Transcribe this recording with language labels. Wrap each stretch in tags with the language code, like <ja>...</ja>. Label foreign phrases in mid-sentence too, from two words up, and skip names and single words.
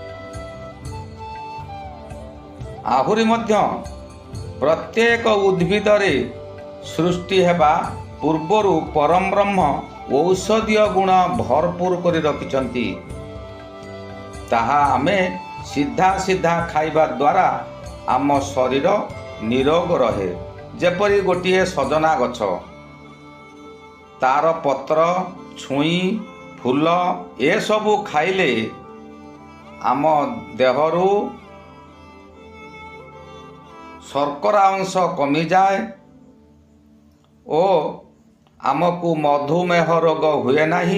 <or>ଆହୁରି ମଧ୍ୟ ପ୍ରତ୍ୟେକ ଉଦ୍ଭିଦ ରେ ସୃଷ୍ଟି ହେବା ପୂର୍ବରୁ ପରମ ବ୍ରହ୍ମ ଔଷଧୀୟ ଗୁଣ ଭରପୂର କରି ରଖିଛନ୍ତି। ତାହା ଆମେ ସିଧା ସିଧା ଖାଇବା ଦ୍ୱାରା ଆମ ଶରୀର ନିରୋଗ ରହେ। ଯେପରି ଗୋଟିଏ ସଜନା ଗଛ, ତାର ପତ୍ର, ଛୁଇଁ, ଫୁଲ ଏସବୁ ଖାଇଲେ ଆମ ଦେହରୁ ଶର୍କରା ଅଂଶ କମିଯାଏ ଓ ଆମକୁ ମଧୁମେହ ରୋଗ ହୁଏ ନାହିଁ।</or>